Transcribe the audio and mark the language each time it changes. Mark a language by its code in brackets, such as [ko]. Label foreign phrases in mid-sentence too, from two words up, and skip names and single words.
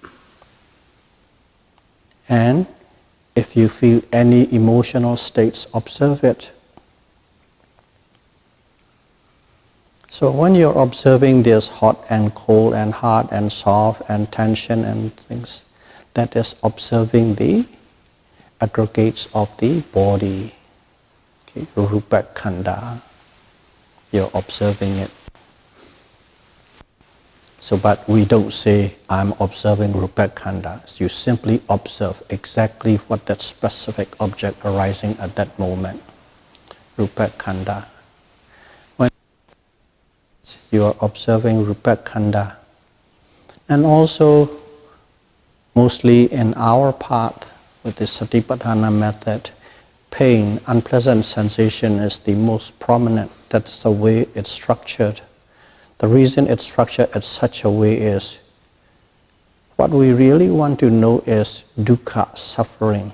[en] And if you feel any emotional states, observe it. So when you're observing this hot and cold and hard and soft and tension and things, that is observing the aggregates of the body, [pi] okay, rupa khanda. [en] You're observing it. So, but we don't say, I'm observing [pi] rupa khanda. [en] You simply observe exactly what that specific object arising at that moment, [pi] rupa khanda. [en] When you are observing [pi] rupa khanda, [en] and also mostly in our path with the Satipatthana method, pain, unpleasant sensation is the most prominent. That's the way it's structured. The reason it's structured in such a way is, what we really want to know is dukkha, suffering.